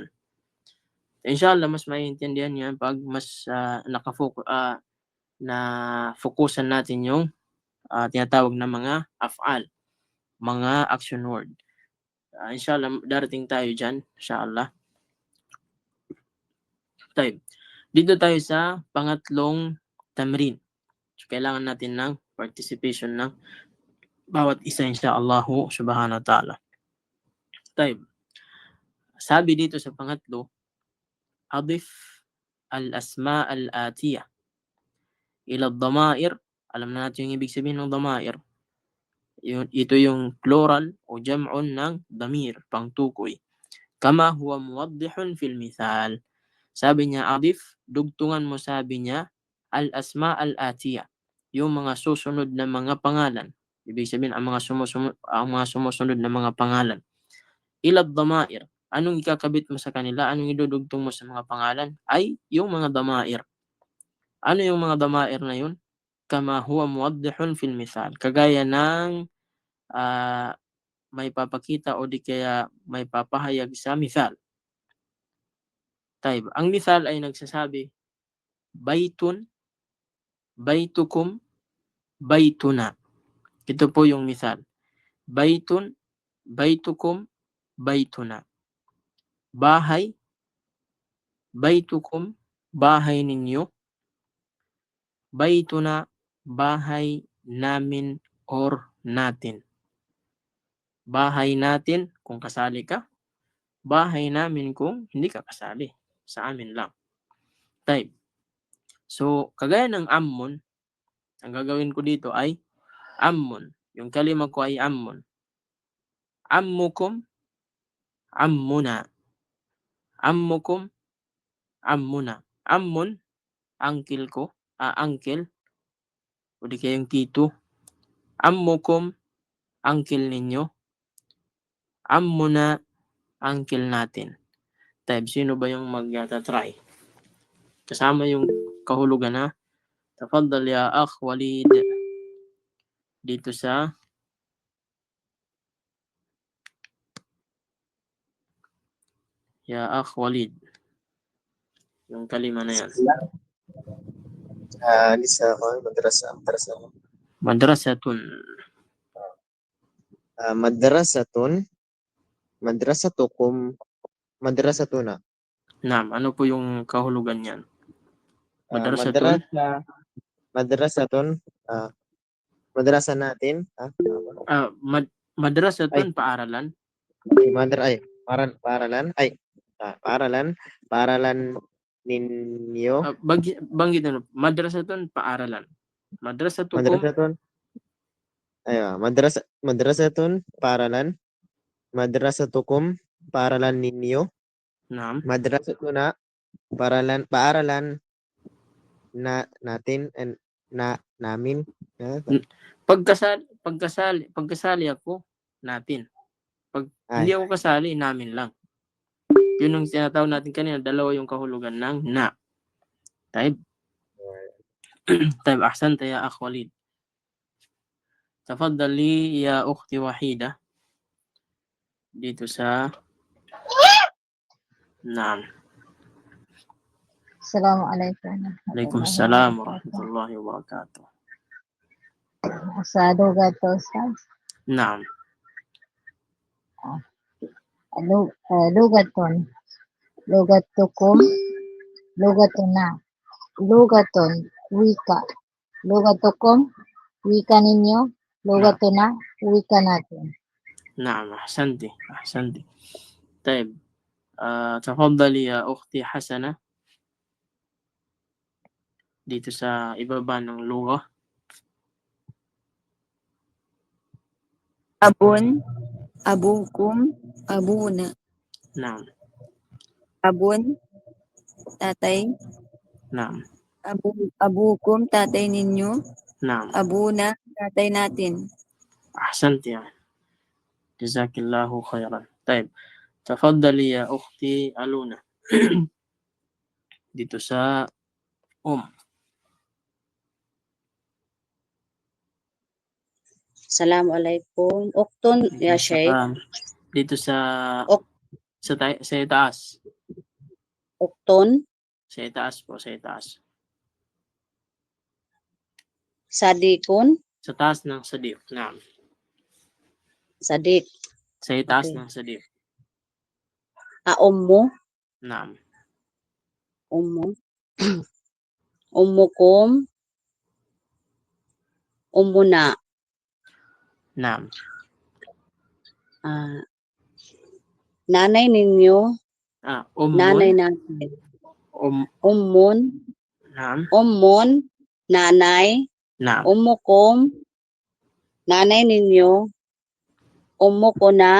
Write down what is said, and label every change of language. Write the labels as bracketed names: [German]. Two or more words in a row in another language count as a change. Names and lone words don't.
[Filipino] Inshallah, mas maiintindihan yan pag mas na fokusan natin yung tinatawag na mga af'al, mga action word. Inshallah, darating tayo dyan, inshallah. Tayo. Dito tayo sa pangatlong tamrin. So, kailangan natin ng participation ng bawat isa, [Arabic] إن شاء الله سبحانه وتعالى. [Filipino] Tayo. Sabi dito sa pangatlo, [Arabic] أضف الأسماء الآتية إلى الضمائر. [Filipino] Alam na natin yung ibig sabihin ng damair. Ito yung plural o jam'un ng damir, pangtukoy. [Arabic] كما هو موضح في المثال. [Filipino] Sabi niya, adif, dugtungan mo, sabi niya, [Arabic] الأسماء الآتية, [Filipino] yung mga susunod na mga pangalan. Ibig sabihin, ang mga sumusunod na mga pangalan. [Arabic] إلى الضمائر. [Filipino] Anong ikakabit mo sa kanila? Anong idudugtong mo sa mga pangalan? Ay, yung mga damair. Ano yung mga damair na yun? [Arabic] كما هو موضح في المثال. [Filipino] Kagaya ng may papakita o di kaya may papahayag sa mithal. Taib. Ang mithal ay nagsasabi, [Arabic] بيت، بيتكم، بيتنا. [Filipino] Ito po yung mithal. [Arabic] بيت، بيتكم، بيتنا. [Filipino] Bahay, baytukum, bahay ninyo. Baytuna, bahay namin or natin. Bahay natin kung kasali ka. Bahay namin kung hindi ka kasali. Sa amin lang. Type. So, kagaya ng ammun, ang gagawin ko dito ay ammun. Yung kalima ko ay ammun. [Arabic] عمكم، عمنا. عمكم، عمنا. [Filipino] Ammun, uncle ko, uncle, o di kayong tito. Ammukum, uncle ninyo. Ammuna, uncle natin. Type, sino ba yung mag-try? Kasama yung kahulugan na [Arabic] تفضل يا أخ وليد [Filipino] dito sa [Arabic] يا أخ وليد, [Filipino] yung kalima na yan. Lisa ako, Madrasatun. [Arabic] مدرستكم، مدرستنا. [Filipino] Naam, ano po yung kahulugan niyan? Madrasatun. Madrasatun, madrasa natin. Madrasatun, paaralan. Paaralan ninyo. Banggit ano, madrasatun, paaralan. Madrasatukum. Madrasatun, paaralan. Madrasatukum, paaralan ninyo. Naam. Madrasatuna, paaralan natin and namin. Pagkasali ako, natin. Pag hindi ako kasali, namin lang. Yun yung tinatawag natin kanina, dalawa yung kahulugan ng na. [Arabic] طيب. طيب، أحسنت يا أخ وليد. تفضلي يا أختي وحيدة. [Filipino] Dito sa Naam. [Arabic] السلام عليكم. وعليكم السلام ورحمة الله وبركاته. [Filipino] Sa lugat to, Ustaz? Naam. [Arabic] لغة. لغتكم. لغتنا. لغة, [Filipino] wika. Lugatukum, wika ninyo. Lugatuna, wika natin. [Arabic] نعم أحسنتي أحسنتي. طيب تفضلي يا أختي حسنة [Filipino] dito sa ibaba ng lugha. [Arabic] أب، أبوكم، أبونا. نعم Abun, [Filipino] tatay. [Arabic] نعم [Filipino] Abukum, tatay ninyo. [Arabic] نعم [Filipino] Abuna, tatay natin. [Arabic] أحسنتي يعني. جزاك الله خيرا. طيب تفضلي يا أختي ألونا [Filipino] dito sa [Arabic] السلام عليكم. أخت يا شيخ. [Filipino] dito sa Ok. sa itaas. Uktun, Sa itaas po, sa itaas. sadikun, Sa taas ng sadip. Naam. sadik. Sa itaas Okay. ng sadip. Ummu, Naam. [Arabic] أم. أمكم، أمنا. [Filipino] Naam. Nanay ninyo, nanay Ummun. natin. Naam. Ummun, nanay. Naam. Ummukum, nanay ninyo. Ummukuna,